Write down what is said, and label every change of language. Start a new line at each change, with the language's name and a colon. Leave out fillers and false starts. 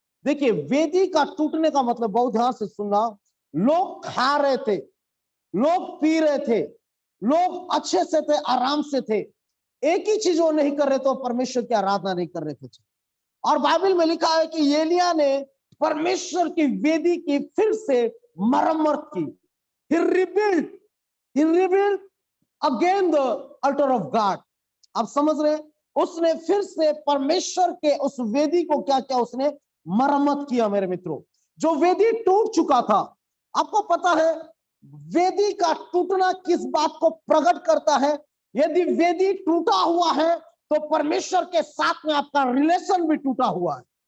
Hindi: देखिए, वेदी का टूटने का मतलब, बहुत ध्यान से सुनना, लोग खा रहे थे, लोग पी रहे थे, लोग अच्छे से थे, आराम से थे, एक ही चीज वो नहीं कर रहे थे, परमेश्वर की आराधना नहीं कर रहे थे। और बाइबल में लिखा है कि एलिय्याह ने परमेश्वर की वेदी की फिर से मरम्मत की।
English: He rebuilt again the altar of God।
Hindi: आप समझ रहे हैं? उसने फिर से परमेश्वर के उस वेदी को क्या क्या उसने मरम्मत किया। मेरे मित्रों, जो वेदी टूट चुका था, आपको पता है वेदी का टूटना किस बात को प्रकट करता है? यदि वेदी टूटा हुआ है तो परमेश्वर के साथ में आपका रिलेशन भी टूटा हुआ है।